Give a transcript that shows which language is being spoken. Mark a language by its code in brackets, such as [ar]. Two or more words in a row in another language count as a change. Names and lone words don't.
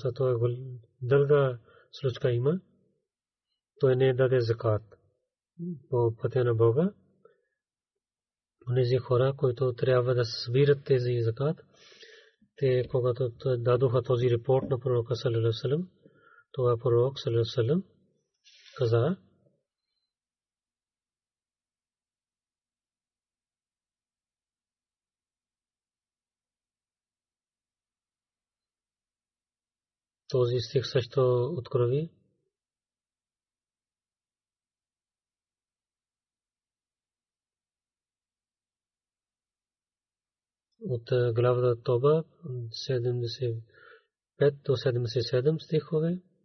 [bg] Той дълга случка има. Той не даде закат по пътя на Бога. Онези хора, които трябва да събират тези закат, те когато дадоха този репорт на пророка [ar] صلى الله عليه وسلم, [bg] това пророк [ar] صلى الله عليه وسلم [bg] каза, този стих също открови. От главата Тоба 75 до 77 стихове.